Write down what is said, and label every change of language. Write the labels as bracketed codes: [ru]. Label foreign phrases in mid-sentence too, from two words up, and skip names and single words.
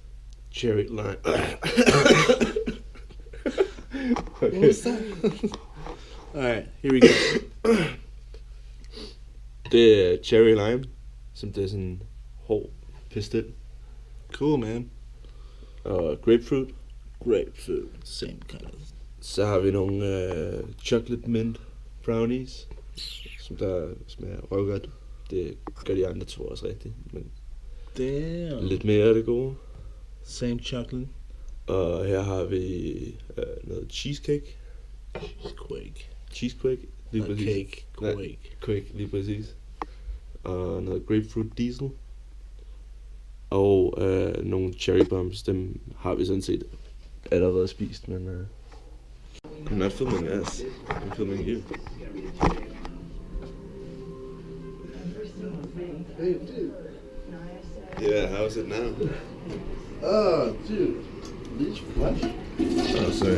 [en] Cherry lime. What was that? Alright, here we go. [da] Det er [en] cherry lime, [da] som det er sådan hård pistil. [en] Cool, man. [da] Og grapefruit. [en] Grapefruit, same kind of. [da] Så har vi nogle [en] chocolate mint brownies, [da] som der smager røvgodt. Det gør de andre to også rigtigt, men [en] Damn. [da] lidt mere af det gode. [en] Same chocolate. [da] Og her har vi noget cheesecake. Cheesecake, lige [en] Not [da] præcis. [en] cake, [da] Nej, [en] quake. [da] Quake, lige præcis. Og noget [en] grapefruit diesel. [da] Og nogle [en] cherry bombs, [da] dem har vi sådan set allerede spist, men [en] I'm not filming us, I'm filming you. Hey, dude. Yeah, how's it now? Oh, dude. Leech flush? Oh, sorry.